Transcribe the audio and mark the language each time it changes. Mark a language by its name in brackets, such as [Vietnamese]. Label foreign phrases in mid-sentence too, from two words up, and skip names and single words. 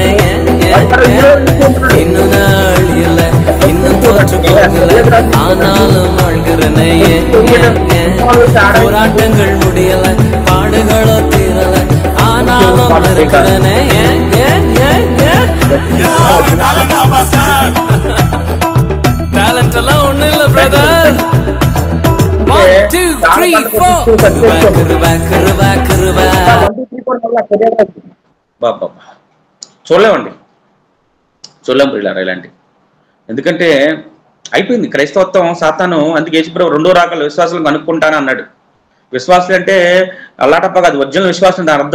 [Tamil] இன்னும் நாள் இல்ல இன்னும் தோற்று போகல ஆனாலும் வாழ்கிறனே போராட்டங்கள் முடியல பாடுகளோ தீரல ஆனாலும் இருக்கிறனே டேலண்ட் எல்லாம் ஒண்ணு இல்ல பிரதர். 1 2 3 4 கிருபா கிருபா கிருபா [Telugu] బాబా చూడలేమండి, చూడలేం పిల్లలు ఇలాంటి. ఎందుకంటే అయిపోయింది క్రైస్తవత్వం. సాతాను అందుకే యేసుప్రభు రెండో రాకల విశ్వాసాలు కనుక్కుంటాను అన్నాడు. విశ్వాసులు అంటే అల్లాటప్ప కాదు, ఒరిజినల్ విశ్వాసం దాని అర్థం.